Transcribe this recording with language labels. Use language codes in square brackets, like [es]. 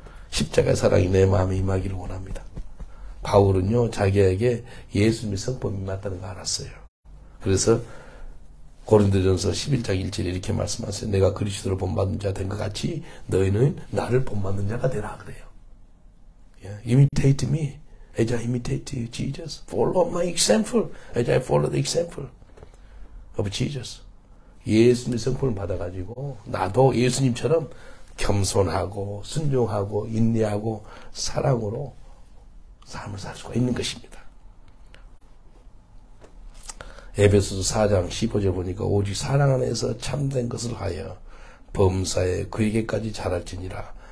[ko] 십자가의 사랑이 내 마음에 임하기를 원합니다. 바울은요, 자기에게 예수님의 성품이 맞다는 거 알았어요. 그래서 고린도전서 11장 1절에 이렇게 말씀하세요. 내가 그리스도를 본받는 자 된 것 같이 너희는 나를 본받는 자가 되라 그래요. [en] Imitate me as I imitate Jesus. Follow my example as I follow the example of Jesus. [ko] 예수님의 성품을 받아가지고 나도 예수님처럼 겸손하고 순종하고 인내하고 사랑으로 삶을 살 수가 있는 것입니다. 에베소서 4장 15절 보니까 오직 사랑 안에서 참된 것을 하여 범사에 그에게까지 자랄지니라.